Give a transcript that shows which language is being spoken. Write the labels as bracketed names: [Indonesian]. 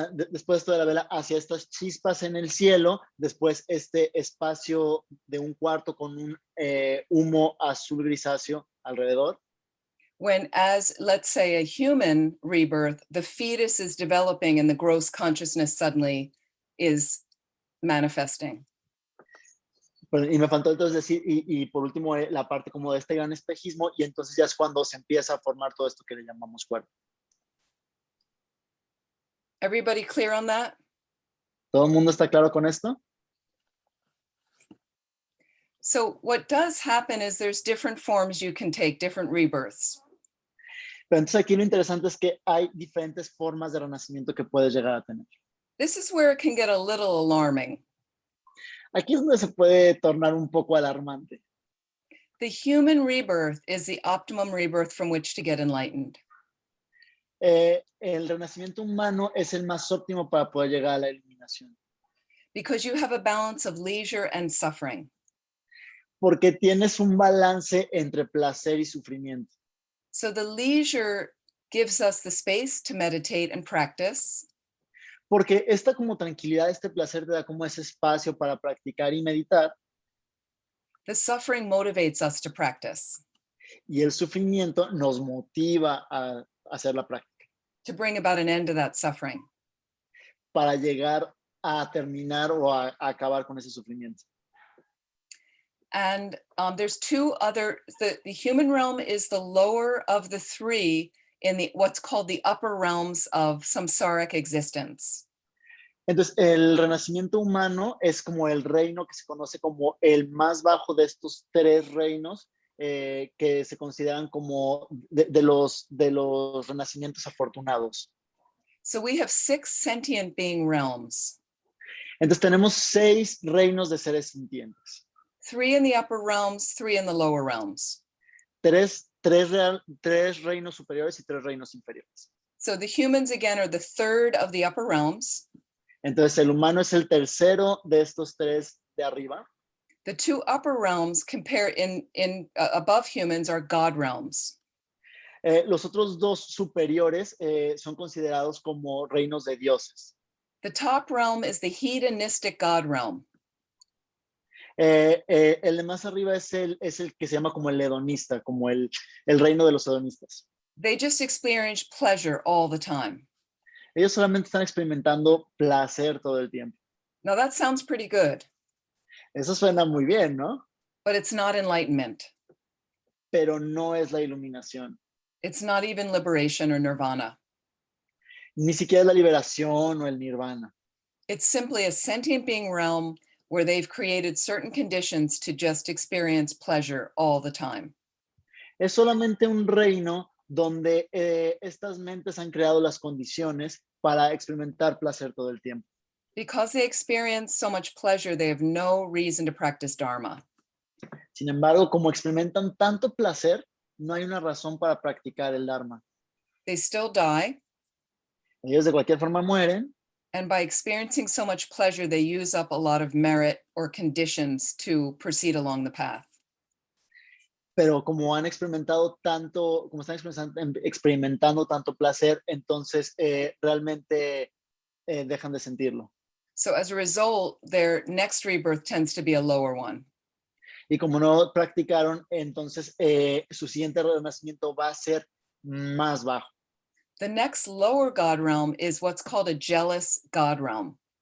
[Spanish] Después de la vela, hacia estas chispas en el cielo, después este espacio de un cuarto con un humo azul grisáceo alrededor. [English] When, as let's say a human rebirth, the fetus is developing and the gross consciousness suddenly is manifesting. [Spanish] Y me faltó entonces decir, y por último, la parte como de este gran espejismo, y entonces ya es cuando se empieza a formar todo esto que le llamamos cuerpo. [English] Everybody clear on that? [Spanish] ¿Todo el mundo está claro con esto? [English] So what does happen is there's different forms you can take, different rebirths. [Spanish] Pero entonces aquí lo interesante es que hay diferentes formas de renacimiento que puedes llegar a tener. [English] This is where it can get a little alarming. [Spanish] Aquí es donde se puede tornar un poco alarmante. [English] The human rebirth is the optimum rebirth from which to get enlightened. [Spanish] El renacimiento humano es el más óptimo para poder llegar a la iluminación. [English] Because you have a balance of leisure and suffering. [Spanish] Porque tienes un balance entre placer y sufrimiento. [English] So the leisure gives us the space to meditate and practice. [Spanish] Porque esta como tranquilidad, este placer te da como ese espacio para practicar y meditar. [English] The suffering motivates us to practice. [Spanish] Y el sufrimiento nos motiva a hacer la práctica. [English] To bring about an end to that suffering. [Spanish] Para llegar a terminar o a acabar con ese sufrimiento. [English] And there's two other, the human realm is the lower of the three in the what's called the upper realms of samsaric existence. [Spanish] Entonces, el renacimiento humano es como el reino que se conoce como el más bajo de estos tres reinos que se consideran como de los renacimientos afortunados. [English] So we have 6 sentient being realms. [Spanish] Entonces tenemos 6 reinos de seres sintientes. [English] 3 in the upper realms, 3 in the lower realms. [Spanish] Tres reinos superiores y 3 reinos inferiores. [English] So the humans again are the third of the upper realms. [Spanish] Entonces el humano es el tercero de estos 3 de arriba. [English] The 2 upper realms compare above humans are God realms. [Spanish] Los otros 2 superiores son considerados como reinos de dioses. [English] The top realm is the hedonistic God realm. [Spanish] El de más arriba es el que se llama como el hedonista, como el reino de los hedonistas. [English] They just experience pleasure all the time. [Spanish] Ellos solamente están experimentando placer todo el tiempo. [English] Now that sounds pretty good. [Spanish] Eso suena muy bien, ¿no? [English] But it's not enlightenment. [Spanish] Pero no es la iluminación. [English] It's not even liberation or nirvana. [Spanish] Ni siquiera es la liberación o el nirvana. [English] It's simply a sentient being realm where they've created certain conditions to just experience pleasure all the time. [Spanish] Es solamente un reino donde estas mentes han creado las condiciones para experimentar placer todo el tiempo. [English] Because they experience so much pleasure, they have no reason to practice dharma. [Spanish] Sin embargo, como experimentan tanto placer, no hay una razón para practicar el dharma. [English] They still die. [Spanish] Ellos de cualquier forma mueren. [English] And by experiencing so much pleasure, they use up a lot of merit or conditions to proceed along the path. [Spanish] Pero como han experimentado tanto, como están experimentando tanto placer, entonces realmente dejan de sentirlo. [English] So as a result, their next rebirth tends to be a lower one. [Spanish] Y como no practicaron, entonces su siguiente renacimiento va a ser más bajo. [English] The next lower God realm is what's called a jealous God realm.